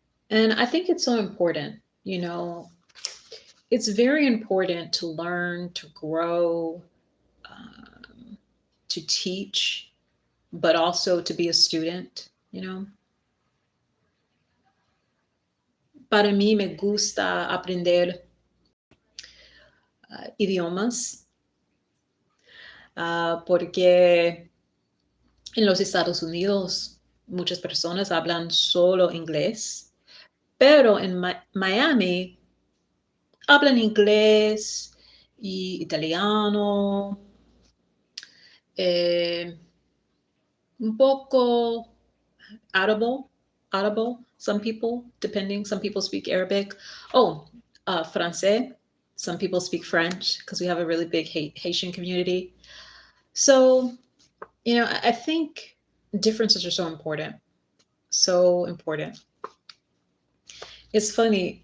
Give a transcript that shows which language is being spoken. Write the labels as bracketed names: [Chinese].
[English] And I think it's so important, it's very important to learn, to grow, um, to teach, but also to be a student. [Spanish] Para mí me gusta aprender idiomas porque en los Estados Unidos muchas personas hablan solo inglés, pero en Miami hablan inglés y italiano, eh, un poco audible. [English] Some people, some people speak Arabic. Oh, Francais. Some people speak French because we have a really big Haitian community. So, I think differences are so important. So important. It's funny.